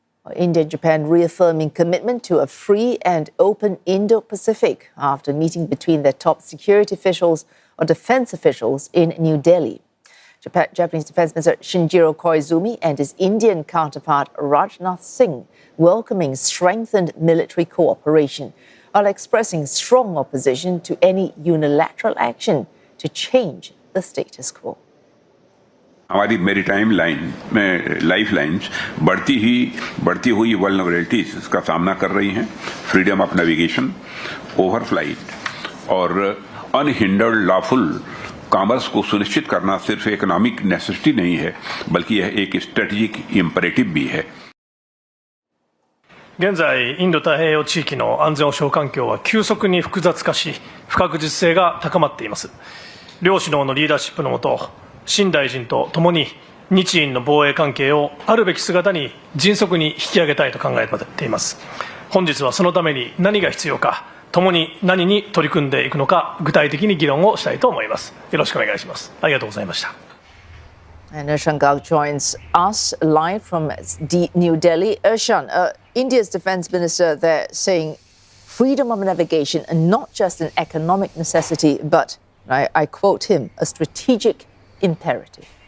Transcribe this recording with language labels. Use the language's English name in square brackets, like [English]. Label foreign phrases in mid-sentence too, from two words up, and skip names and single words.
[English] India and Japan reaffirming commitment to a free and open Indo-Pacific after meeting between their top security officials or defense officials in New Delhi. Japanese Defense Minister Shinjiro Koizumi and his Indian counterpart Rajnath Singh welcoming strengthened military cooperation, while expressing strong opposition to any unilateral action to change the status quo. [Hindi] हमारी [English] maritime line [Hindi] में [English] life lines [Hindi] बढ़ती हुई वल्नरेबिलिटीज का सामना कर रही हैं। [English] freedom of navigation, overflight [Hindi] और [English] unhindered lawful commerce [Hindi] को सुनिश्चित करना सिर्फ [English] economic necessity [Hindi] नहीं है, बल्कि यह एक [English] strategic imperative [Hindi] भी है। [Japanese] 現在、インド太平洋地域の安全保障環境は急速に複雑化し、不確実性が高まっています。両首脳のリーダーシップの下、新大臣と共に日印の防衛関係をあるべき姿に迅速に引き上げたいと考えています。本日はそのために何が必要か、共に何に取り組んでいくのか、具体的に議論をしたいと思います。よろしくお願いします。ありがとうございました。 [English] And Ishan Garg joins us live from New Delhi. Ishan, India's defense minister there saying freedom of navigation and not just an economic necessity, but, I quote him, a strategic imperative.